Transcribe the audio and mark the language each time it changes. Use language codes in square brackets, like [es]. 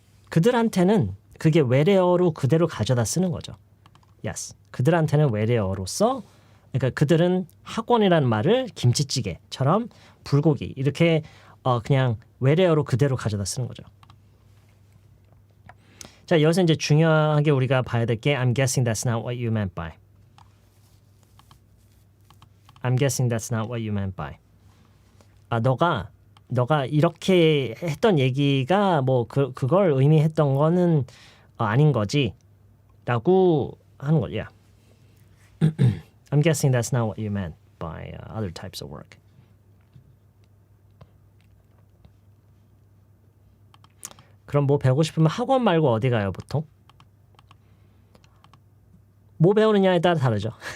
[ko] 그들한테는 그게 외래어로 그대로 가져다 쓰는 거죠. [en] Yes. [ko] 그들한테는 외래어로서 그러니까 그들은 학원이라는 말을 김치찌개처럼 불고기 이렇게 그냥 외래어로 그대로 가져다 쓰는 거죠. 자, 여기서 이제 중요하게 우리가 봐야 될 게 [en] I'm guessing that's not what you meant by. I'm guessing that's not what you meant by. [ko] 너가 이렇게 했던 얘기가 뭐 그걸 의미했던 거는 아닌 거지라고 하는 거죠. [en] Yeah. I'm guessing that's not what you meant by other types of work. [ko] 그럼 뭐 배우고 싶으면 학원 말고 어디 가요, 보통? 뭐 배우느냐에 따라 다르죠.